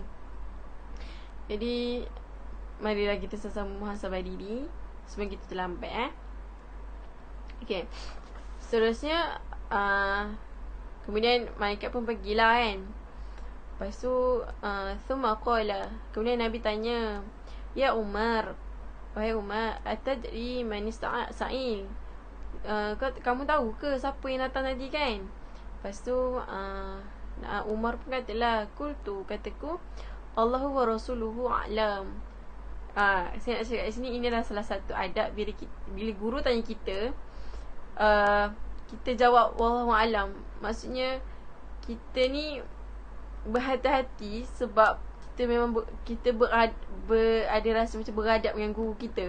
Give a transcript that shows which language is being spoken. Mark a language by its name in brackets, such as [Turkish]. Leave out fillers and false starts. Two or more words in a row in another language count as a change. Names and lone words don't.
[Malay] Jadi marilah kita sama-sama muhasabah diri sebelum kita terlambat. Okay, seterusnya kemudian malaikat pun pergilah kan. Lepas tu [Arabic] ثم قال, [Malay] kemudian Nabi tanya, ya Umar, wahai Umar, [Arabic] أتدري من السائل, [Malay] kamu tahu ke siapa yang datang tadi kan? Lepas tu Umar pun katalah, [Arabic] قلت, kataku, الله ورسوله أعلم. [Malay] Saya nak cakap kat sini, ini adalah salah satu adab bila guru tanya kita, kita jawab [Arabic] والله أعلم. [Malay] Maksudnya kita ni berhati-hati sebab kita memang ada rasa macam beradab dengan guru kita.